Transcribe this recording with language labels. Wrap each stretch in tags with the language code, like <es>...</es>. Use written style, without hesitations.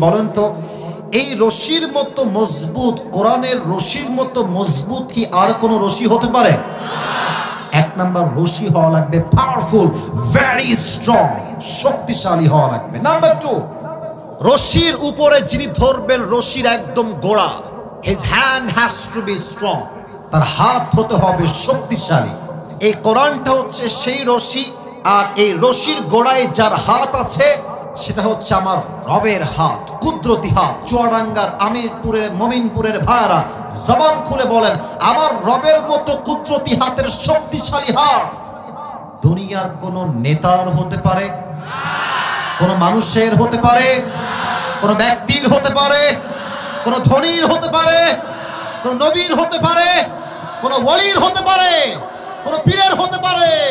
<bn>বলেন তো এই রশির মতো মজবুত, কোরআনের রশির মতো মজবুত কি আর কোন রশি হতে পারে? এক নাম্বার রশি হওয়া লাগবে পাওয়ারফুল,</bn> <en>very strong,</en> <bn>শক্তিশালী হওয়া লাগবে। নাম্বার টু, রশির উপরে যিনি ধরবেন, রশির একদম গোড়া,</bn> <en>His hand has to be strong.</en> <bn>তার হাত হতে হবে শক্তিশালী। এই কোরআনটা হচ্ছে সেই রশি, আর এই রশির গোড়ায় যার হাত আছে সেটা হচ্ছে আমার রবের হাত, কুদরতি হাত। চুয়াডাঙ্গার আমিরপুরের মমিনপুরের ভাইরা জবান খুলে বলেন, আমার রবের মতো কুদরতি হাতের শক্তিশালী হাত দুনিয়ার কোন নেতার হতে পারে, কোন মানুষের হতে পারে, কোন ব্যক্তির হতে পারে, কোন ধনীর হতে পারে, কোন নবীর হতে পারে, কোন ওয়ালির হতে পারে, কোন পীরের হতে পারে।</bn>